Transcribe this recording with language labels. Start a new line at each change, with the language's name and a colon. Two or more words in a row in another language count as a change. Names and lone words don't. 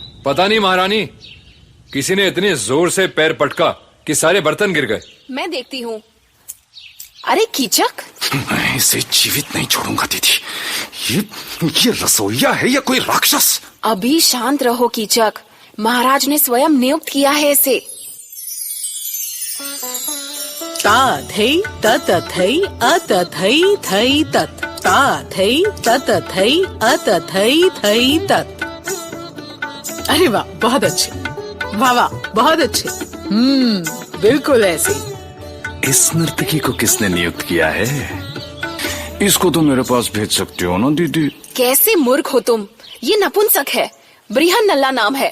Hindi: पता नहीं महारानी, किसी ने इतने जोर से पैर पटका कि सारे बर्तन गिर गए। मैं देखती हूँ। अरे कीचक, मैं इसे जीवित नहीं छोड़ूंगा दीदी। ये रसोइया है या कोई राक्षस? अभी शांत रहो कीचक, महाराज ने स्वयं नियुक्त किया है इसे। ता थई तत थई अत थई थई तत, ता थई तत थई अत थई थई तत। अरे वाह, बहुत अच्छे, वाह वाह, बहुत अच्छे। बिल्कुल ऐसे। इस नर्तकी को किसने नियुक्त किया है? इसको तो मेरे पास भेज सकते हो ना दीदी? कैसे मूर्ख हो तुम, ये नपुंसक है, बृहन्नला नाम है।